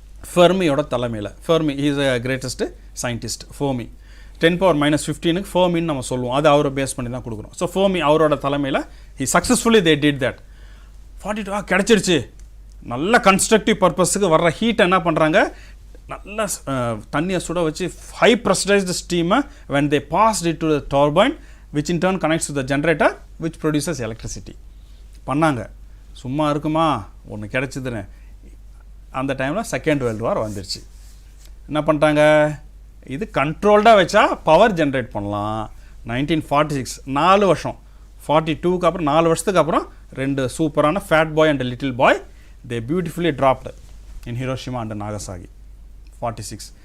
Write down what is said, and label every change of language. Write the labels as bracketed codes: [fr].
[ta] ஃபெர்மியோட தலைமையில், [en] Fermi is a greatest scientist. [ta] Fermi 10⁻⁻15 ஃபெர்மின்னு நம்ம சொல்லுவோம், அது அவரை பேஸ் பண்ணி தான் கொடுக்குறோம். [en] so Fermi [ta] அவரோட தலைமையில் [en] He successfully they did that. [ta] 42 கிடச்சிருச்சு. நல்ல கன்ஸ்ட்ரக்டிவ் பர்பஸுக்கு வர்ற ஹீட் என்ன பண்ணுறாங்க, நல்ல தண்ணியை சுட வச்சு [en] High pressurised ஸ்டீமை when they passed it to the turbine which in turn connects to the generator which produces electricity பண்ணாங்க. [ta] சும்மா இருக்குமா, ஒன்று கிடச்சிதுன்னு. அந்த டைமில் செகண்ட் வேர்ல்டு வார் வந்துருச்சு. என்ன பண்ணிட்டாங்க, இது கண்ட்ரோல்டாக வச்சா பவர் ஜென்ரேட் பண்ணலாம். [en] 1946 4 வருஷம், [ta] 42க்கு அப்புறம் 4 வருஷத்துக்கு அப்புறம் [en] 2 சூப்பரான fat boy and little boy they beautifully dropped in Hiroshima and Nagasaki. 46.